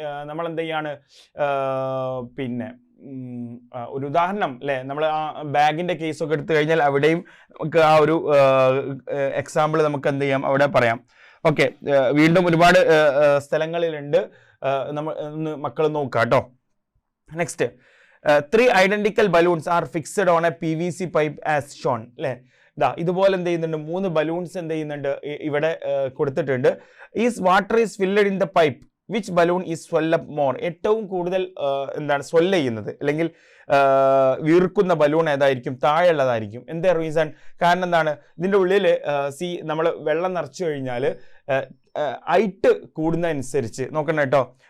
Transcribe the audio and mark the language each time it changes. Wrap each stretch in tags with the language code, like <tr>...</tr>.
<ml>നമ്മൾ എന്ത് ചെയ്യാണ് പിന്നെ ഒരു ഉദാഹരണം അല്ലേ, നമ്മൾ ആ ബാഗിൻ്റെ കേസൊക്കെ എടുത്തു കഴിഞ്ഞാൽ അവിടെയും നമുക്ക് ആ ഒരു എക്സാമ്പിൾ നമുക്ക് എന്ത് ചെയ്യാം അവിടെ പറയാം. ഓക്കെ, വീണ്ടും ഒരുപാട് സ്ഥലങ്ങളിലുണ്ട്, നമ്മൾ മക്കൾ നോക്കുക കേട്ടോ.</ml> <en>next, 3 identical balloons are fixed on a PVC pipe as shown</en> <ml>അല്ലേ. ഇതുപോലെ എന്ത് ചെയ്യുന്നുണ്ട്? 3 ബലൂൺസ് എന്ത് ചെയ്യുന്നുണ്ട്? ഇവിടെ കൊടുത്തിട്ടുണ്ട്.</ml> <en>Is water is filled in the pipe, which balloon is swell up more?</en> <ml>ഏറ്റവും കൂടുതൽ എന്താണ് സ്വെൽ ചെയ്യുന്നത് അല്ലെങ്കിൽ വീർക്കുന്ന ബലൂൺ ഏതായിരിക്കും? താഴെയുള്ളതായിരിക്കും. എന്താ റീസൺ? കാരണം എന്താണ്? ഇതിൻ്റെ ഉള്ളിൽ നമ്മൾ വെള്ളം നിറച്ചു കഴിഞ്ഞാൽ ഹൈറ്റ് കൂടുന്നതനുസരിച്ച് നോക്കണം കേട്ടോ.</ml>